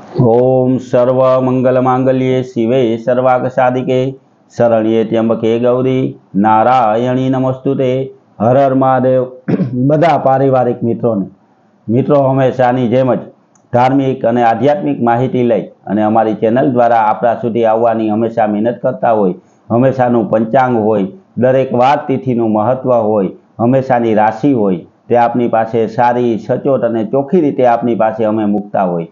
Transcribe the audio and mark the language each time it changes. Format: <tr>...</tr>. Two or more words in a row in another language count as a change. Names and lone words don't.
<sa>ओम सर्व मंगल मांगल्ये शिवे सर्वार्थ साधिके शरण्ये त्र्यंबके गौरी नारायणी नमस्तुते।</sa> <hi>हर हर महादेव।</hi> <gu>બધા પારિવારિક મિત્રો હંમેશાની જેમ જ ધાર્મિક અને આધ્યાત્મિક માહિતી લઈ અને અમારી ચેનલ દ્વારા આપણા સુધી આવવાની હંમેશા મહેનત કરતા હોય, હંમેશાનું પંચાંગ હોય, દરેક વાર તિથિનું મહત્વ હોય, હંમેશાની રાશિ હોય, તે આપની પાસે સારી સચોટ અને ચોખ્ખી રીતે આપની પાસે અમે મૂકતા હોય।</gu>